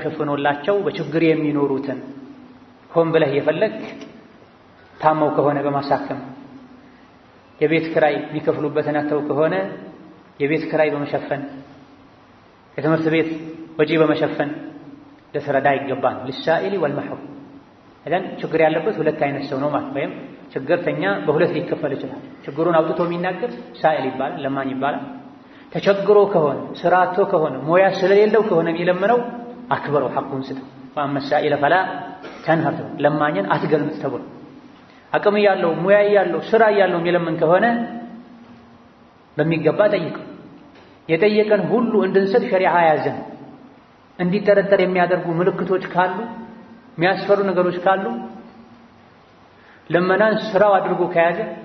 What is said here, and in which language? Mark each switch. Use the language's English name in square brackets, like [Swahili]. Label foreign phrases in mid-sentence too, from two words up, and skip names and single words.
[Amharic] ሸፍኖላቸው በችግር የሚኖሩትን ሆን ብለህ የፈለክ ታመው ከሆነ በማሳከም የቤት ክራይ የሚከፍሉበትን አተው ከሆነ የቤት ክራይ በመሸፈን የትምህርት ቤት ወጪ በመሸፈን ለተረዳ ይገባል [Arabic] للسائل والمحروم [Amharic] እደን ችግር ያለበት ሁለት አይነት ሰው ነው ማለት ወይም ችግርተኛ በሁለት ሊከፈል ይችላል ችግሩን አውጥቶ የሚናገር ሳኢል ይባላል ለማኝ ይባላል ተቸግሮ ከሆነ ስራቶ ከሆነ ሞያ ስለሌለው ከሆነ የሚለምነው አክብረው ሐቁን ስጠው [Arabic] وأما السائل فلا تنهر [Amharic] ለማኝን አትገልምጥ ተብሎ አቅም ያለው ሞያ ያለው ስራ ያለው የሚለምን ከሆነ በሚገባ ጠይቀው የጠየቀን ሁሉ እንድንሰጥ ሸሪዓ ያዘን እንዲጠረጠር የሚያደርጉ ምልክቶች ካሉ የሚያስፈሩ ነገሮች ካሉ ለመናን ስራው አድርጎ ከያዘ